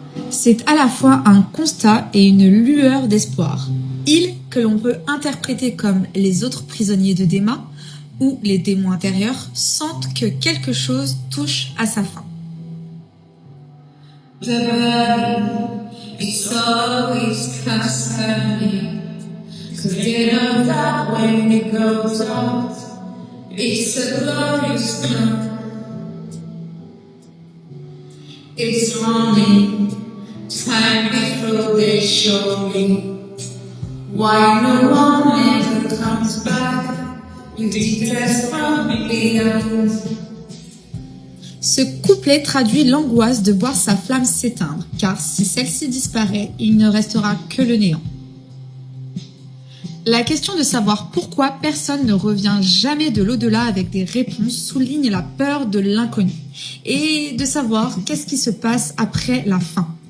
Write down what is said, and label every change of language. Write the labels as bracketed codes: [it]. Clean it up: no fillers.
[fr] C'est à la fois un constat et une lueur d'espoir. Ils, que l'on peut interpréter comme les autres prisonniers de Dema ou les démons intérieurs, sentent que quelque chose touche à sa fin. [en] The body, it's always concerning, 'cause they know that when it goes out, it's a glorious come. It's only time before they show me why no one ever comes back with details from beyond. [fr] Ce couplet traduit l'angoisse de voir sa flamme s'éteindre, car si celle-ci disparaît, il ne restera que le néant. La question de savoir pourquoi personne ne revient jamais de l'au-delà avec des réponses souligne la peur de l'inconnu et de savoir qu'est-ce qui se passe après la fin.